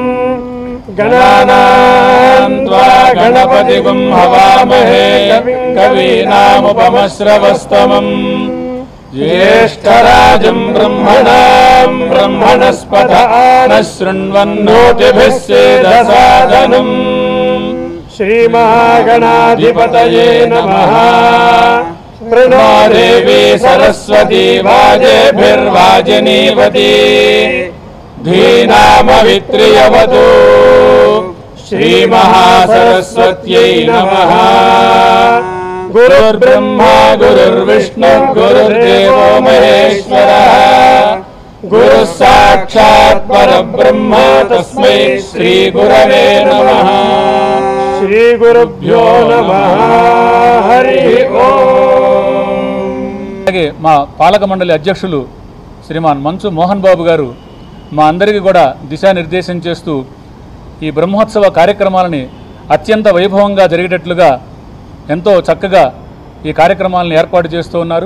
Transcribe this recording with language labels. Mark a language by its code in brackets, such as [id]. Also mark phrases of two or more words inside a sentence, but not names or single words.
[sa] గణానాం త్వా గణపతిగుం హవామహే కవీనాముపమశ్రవస్తమం జ్యేష్ఠరాజం బ్రహ్మణాం బ్రహ్మణస్పత శృణ్వన్నోతిభిः సేదసాదనం. శ్రీమహాగణాధిపతయే నమః. प्रणो देवी सरस्वती वाजेभिर्वाजिनीवती धीनामवित्रियवतु श्रीमहासरस्वत्यै नमः। गुरुर्ब्रह्मा गुरुर्विष्णुः गुरुर्देवो महेश्वरः गुरुः साक्षात् परब्रह्म तस्मै श्रीगुरवे नमः। श्रीगुरुभ्यो नमः। हरि ओम। [te] అలాగే మా పాలక మండలి అధ్యక్షులు శ్రీమాన్ మంచు మోహన్ బాబు గారు మా అందరికీ కూడా దిశానిర్దేశం చేస్తూ ఈ బ్రహ్మోత్సవ కార్యక్రమాలని అత్యంత వైభవంగా జరిగేటట్లుగా ఎంతో చక్కగా ఈ కార్యక్రమాలను ఏర్పాటు చేస్తూ ఉన్నారు.